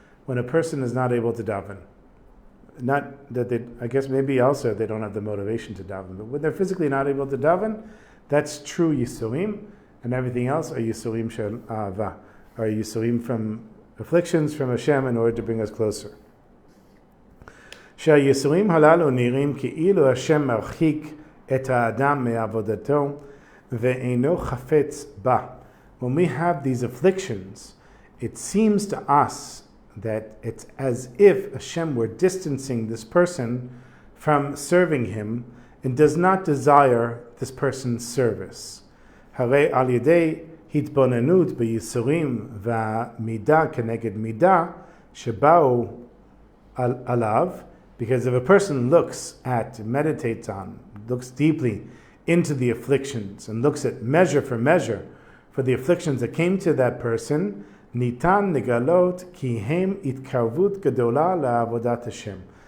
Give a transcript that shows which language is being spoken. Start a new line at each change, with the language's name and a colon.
English: When a person is not able to daven. Not that they, I guess maybe also they don't have the motivation to daven, but when they're physically not able to daven, that's true Yisurim, and everything else are Yisurim shel Ahava, are Yisurim from afflictions from Hashem in order to bring us closer.
Hebrew: שהייסורים הללו נראים כאילו השם מרחיק את האדם מעבודתו ואינו חפץ בה.
English: When we have these afflictions, it seems to us that it's as if Hashem were distancing this person from serving him and does not desire this person's service.
Hebrew: הרי על ידי התבוננות בייסורים והמידה כנגד מידה שבאו עליו,
English: because if a person meditates on, looks deeply into the afflictions and looks at measure for the afflictions that came to that person,
Hebrew: nitan negalot ki hem itkarvut gadola la'avodat Hashem.